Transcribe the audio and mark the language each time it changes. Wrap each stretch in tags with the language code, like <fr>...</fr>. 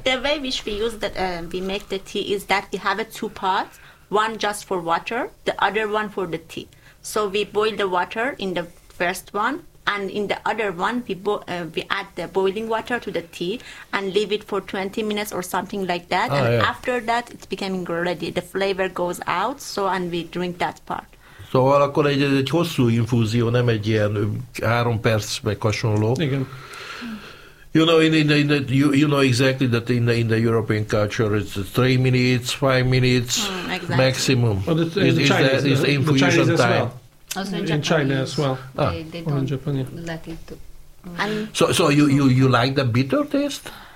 <en>The way which we use that we make the tea is that we have a 2 pots, one just for water, the other one for the tea. So we boil the water in the first one, and in the other one we add the boiling water to the tea and leave it for 20 minutes or something like that. And after that, it's becoming ready. The flavor goes out, so and we drink that part.</en> <hu>Szóval akkor egy hosszú infúzió, nem egy ilyen 3 perc meg hasonló. Igen.</hu> <en>You know exactly that in the European culture it's 3 minutes, 5 minutes exactly. Maximum. Is the infusion time? Well. Also in China as well. They don't Japan, yeah. Let it. So you like the bitter taste?</en>